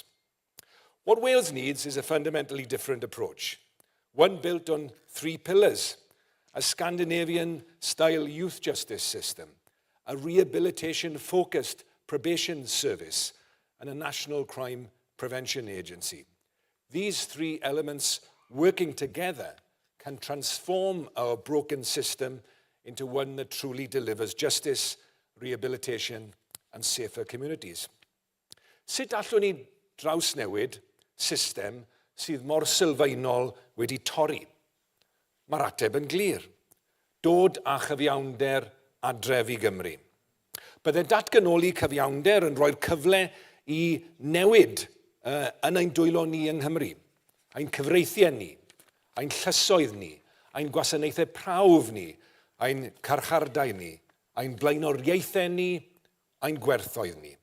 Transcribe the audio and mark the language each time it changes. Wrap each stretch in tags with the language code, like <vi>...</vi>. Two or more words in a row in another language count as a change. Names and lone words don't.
<en>What Wales needs is a fundamentally different approach, one built on three pillars: a Scandinavian-style youth justice system, a rehabilitation-focused probation service, and a national crime prevention agency. These three elements working together can transform our broken system into one that truly delivers justice, rehabilitation, and safer communities.</en> <cy>Sut allwn ni drawsnewid system sydd mor sylfaenol wedi torri? Mae'r ateb yn glir. Dod â chyfiawnder adref i Gymru. Bydde datganoli cyfiawnder yn rhoi'r cyfle i newid yn ein dwylo ni yng Nghymru, ein cyfreithiau ni, ein llysoedd ni, ein gwasanaethau prawf ni, ein carchardai ni, ein blaenoriaethau ni, ein gwerthoedd ni.</cy>